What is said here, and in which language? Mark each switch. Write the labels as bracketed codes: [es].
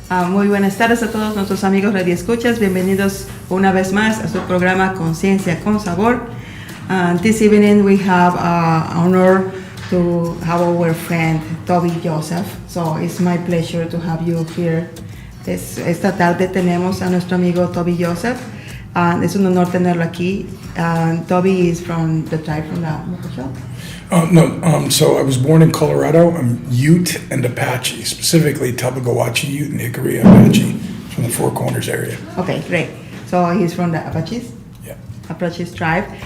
[es] Muy buenas tardes a todos nuestros amigos radioescuchas. Bienvenidos una vez más a su programa Conciencia con Sabor. [en] This evening we have honor to have our friend Toby Joseph. So it's my pleasure to have you here. [es] Esta tarde tenemos a nuestro amigo Toby Joseph. Es un honor tenerlo aquí. [en] Toby is from the tribe from the Mococho. So I was born in Colorado. I'm Ute and Apache, specifically Tabagowachi Ute and Hickory Apache from the Four Corners area. Okay, great. So he's from the Apaches? Yeah. Apaches tribe.